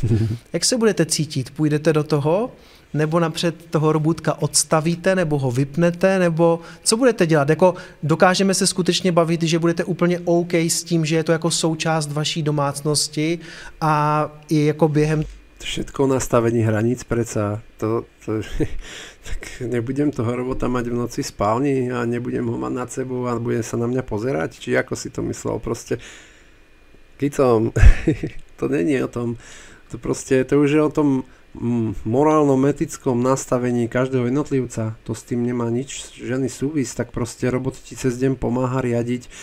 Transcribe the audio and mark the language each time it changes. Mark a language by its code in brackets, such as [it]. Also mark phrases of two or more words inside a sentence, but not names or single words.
[cs] Jak se budete cítit? Půjdete do toho? Nebo napřed toho robůtka odstavíte, nebo ho vypnete, nebo co budete dělat? Jako dokážeme se skutečně bavit, že budete úplně OK s tím, že je to jako součást vaší domácnosti a i jako během... [sk] Všetko nastavení hraníc predsa, tak nebudem toho robota mať v noci spálni a nebudem ho mať nad sebou a bude sa na mňa pozerať, či ako si to myslel, proste kicom, to není o tom, to proste, to už je o tom morálno-etickom nastavení každého jednotlivca, to s tým nemá nič žiadny súvis, tak proste robot ti cez deň pomáha riadiť,